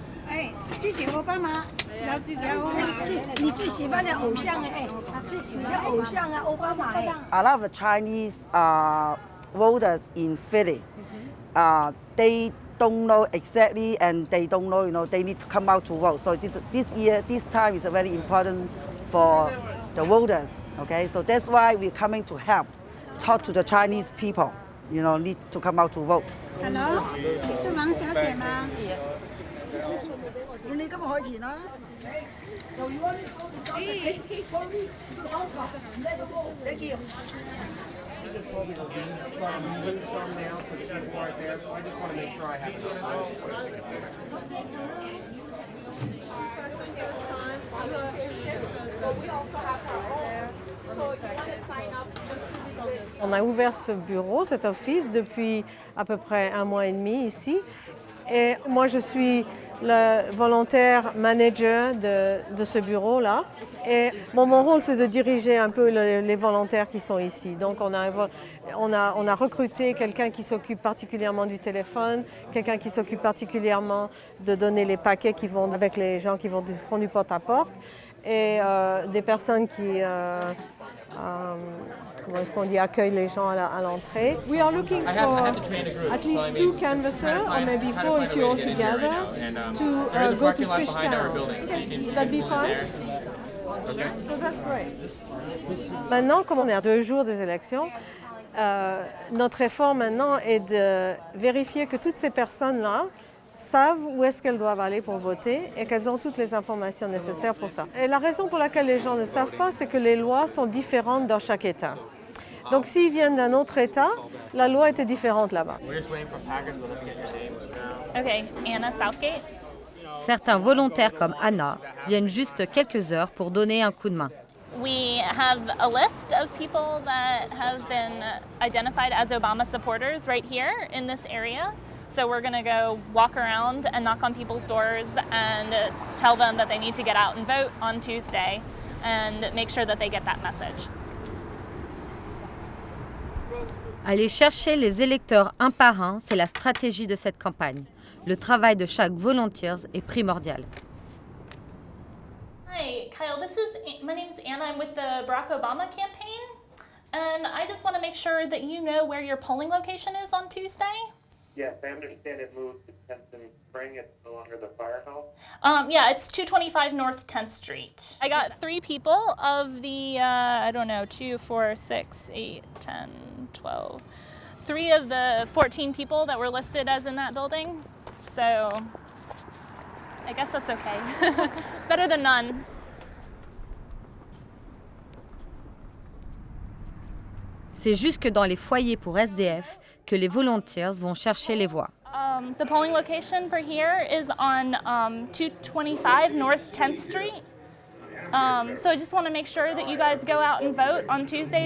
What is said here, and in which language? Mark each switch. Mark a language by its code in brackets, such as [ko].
[en] I love the Chinese voters in Philly. They don't know exactly, and they don't know, they need to come out to vote. So this time is very important for the voters. Okay, so that's why we're coming to help, talk to the Chinese people. Need to come out to vote. [zh] Hello， 是王小姐吗？你今日開錢啦？ [en] just told me to move some now so the people aren't there, so I just want to make sure I have [fr] On a ouvert ce bureau, cet office, depuis à peu près 1 mois et demi ici. Et moi, je suis le volontaire manager de ce bureau-là. Et mon rôle, c'est de diriger un peu les volontaires qui sont ici. Donc, on a recruté quelqu'un qui s'occupe particulièrement du téléphone, quelqu'un qui s'occupe particulièrement de donner les paquets qui vont avec les gens qui font du porte-à-porte, et des personnes qui comment est-ce qu'on dit, accueille les gens à l'entrée. [en] We are looking for at least 2 canvassers, or maybe 4 if you're all together, to go to Fishtown. That'd be fine? Okay. So that's great. Maintenant, comme on est à 2 jours des élections, notre effort maintenant est de vérifier que toutes ces personnes-là savent où est-ce qu'elles doivent aller pour voter et qu'elles ont toutes les informations nécessaires pour ça. Et la raison pour laquelle les gens ne savent pas, c'est que les lois sont différentes dans chaque État. Donc s'ils viennent d'un autre État, la loi était différente là-bas. Okay, Anna Southgate. [fr] Certains volontaires comme Anna viennent juste quelques heures pour donner un coup de main. [en] We have a list of people that have been identified as Obama supporters right here in this area. So we're going to go walk around and knock on people's doors and tell them that they need to get out and vote on Tuesday and make sure that they get that message. [fr] Aller chercher les électeurs un par un, c'est la stratégie de cette campagne. Le travail de chaque volontaire est primordial. [en] Hi, Kyle. My name is Anna. I'm with the Barack Obama campaign, and I just want to make sure that you know where your polling location is on Tuesday. Yes, I understand it moved to 10th and Spring. It's no longer the firehouse. Yeah, it's 225 North 10th Street. I got 3 people of the, 2, 4, 6, 8, 10, 12. 3 of the 14 people that were listed as in that building. So I guess that's okay. It's better than none. [fr] C'est jusque dans les foyers pour SDF que les volunteers vont chercher les voix. [en] The polling location for here is on 225 North 10th Street. So I just want to make sure that you guys go out and vote on Tuesday.